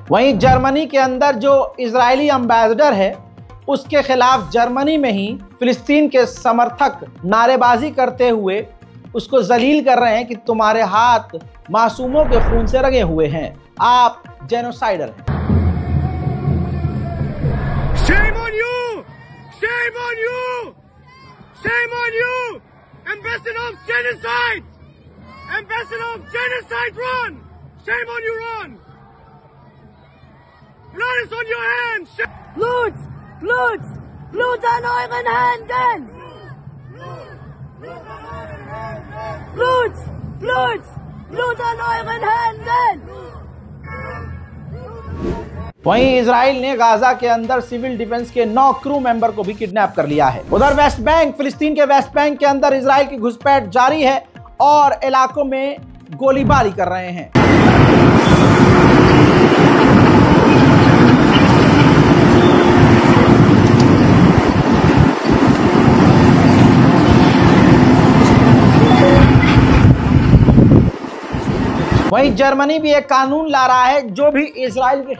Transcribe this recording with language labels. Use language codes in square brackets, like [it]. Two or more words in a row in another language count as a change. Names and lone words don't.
[hi] वहीं जर्मनी के अंदर जो इजरायली एम्बेसडर है, उसके खिलाफ जर्मनी में ही फिलिस्तीन के समर्थक नारेबाजी करते हुए उसको जलील कर रहे हैं कि तुम्हारे हाथ मासूमों के खून से रंगे हुए हैं, आप जेनोसाइडर हैं। [en] Shame on you! Shame on you! Shame on you! Ambassador of genocide! Ambassador of genocide, run! Shame on you, run! Blood is on your hands! [de] Blut! Blut! Blut an euren Händen! Blut! Blut! Blut an euren Händen! [hi] वहीं इजराइल ने गाजा के अंदर सिविल डिफेंस के 9 क्रू मेंबर को भी किडनैप कर लिया है। उधर वेस्ट बैंक, फिलिस्तीन के वेस्ट बैंक के अंदर इजराइल की घुसपैठ जारी है और इलाकों में गोलीबारी कर रहे हैं। वहीं जर्मनी भी एक कानून ला रहा है, जो भी इजराइल के